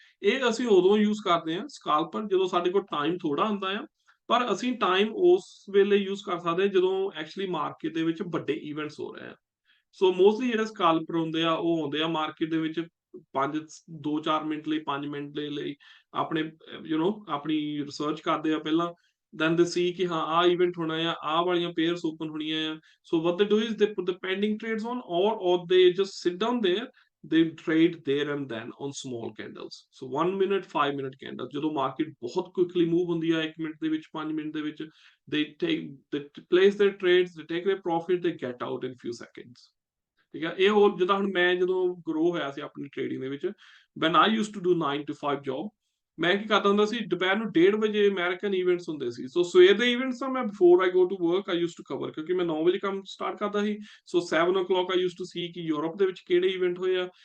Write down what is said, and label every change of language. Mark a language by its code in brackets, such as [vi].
[pa] ਇਹ ਅਸੀਂ ਉਦੋਂ ਯੂਜ਼ ਕਰਦੇ ਆ ਸਕਾਲਪਰ ਜਦੋਂ ਸਾਡੇ ਕੋਲ ਟਾਈਮ ਥੋੜਾ ਹੁੰਦਾ ਆ, ਪਰ ਅਸੀਂ ਟਾਈਮ ਉਸ ਵੇਲੇ ਯੂਜ਼ ਕਰ ਸਕਦੇ ਆ ਜਦੋਂ ਐਕਚੁਅਲੀ ਮਾਰਕੀਟ ਦੇ ਵਿੱਚ ਵੱਡੇ ਇਵੈਂਟਸ ਹੋ ਰਹੇ ਆ। ਸੋ ਮੋਸਟਲੀ ਜਿਹੜੇ ਸਕਾਲਪਰ ਹੁੰਦੇ ਆ ਉਹ ਆਉਂਦੇ ਆ ਮਾਰਕੀਟ ਦੇ ਵਿੱਚ 2-4 ਮਿੰਟ ਲਈ, 5 ਮਿੰਟ ਦੇ ਲਈ ਆਪਣੇ ਆਪਣੀ ਰਿਸਰਚ ਕਰਦੇ ਆ ਪਹਿਲਾਂ। [en] then they see [pa] ਕਿ ਹਾਂ ਆਹ ਇਵੈਂਟ ਹੋਣਾ ਆ, ਆਹ ਵਾਲੀਆਂ ਪੇਅਰਸ ਓਪਨ ਹੋਣੀਆਂ ਆ। [en] so what they do is they put the pending trades on, or they just sit down there, they trade there and then on small candles। so 1 minute 5 minute candles [pa] ਜਦੋਂ market ਬਹੁਤ quickly move ਹੁੰਦੀ ਆ 1 minute ਦੇ ਵਿੱਚ [en] 5 minute ਦੇ ਵਿੱਚ, they place their trades, they take their profit, they get out in few seconds। [pa] ਠੀਕ ਹੈ, ਇਹ ਹੋਰ ਜਿੱਦਾਂ ਹੁਣ ਮੈਂ ਜਦੋਂ ਗਰੋ ਹੋਇਆ ਸੀ ਆਪਣੀ ਟ੍ਰੇਡਿੰਗ ਦੇ ਵਿੱਚ, [en] when I used to do 9 to 5 [pa] job, ਮੈਂ ਕੀ ਕਰਦਾ ਹੁੰਦਾ ਸੀ ਦੁਪਹਿਰ ਨੂੰ 1:30 ਵਜੇ ਅਮਰੀਕਨ ਇਵੈਂਟਸ ਹੁੰਦੇ ਸੀ। ਸੋ ਸਵੇਰ ਦੇ ਇਵੈਂਟਸ ਤਾਂ ਮੈਂ [en] before I go to work I used to cover, [pa] ਕਿਉਂਕਿ ਮੈਂ 9 ਵਜੇ ਕੰਮ ਸਟਾਰਟ ਕਰਦਾ ਸੀ। ਸੋ 7 o'clock [en] I used to ਸੀ [pa] ਕਿ ਯੂਰਪ ਦੇ ਵਿੱਚ ਕਿਹੜੇ ਇਵੈਂਟ ਹੋਏ ਆ।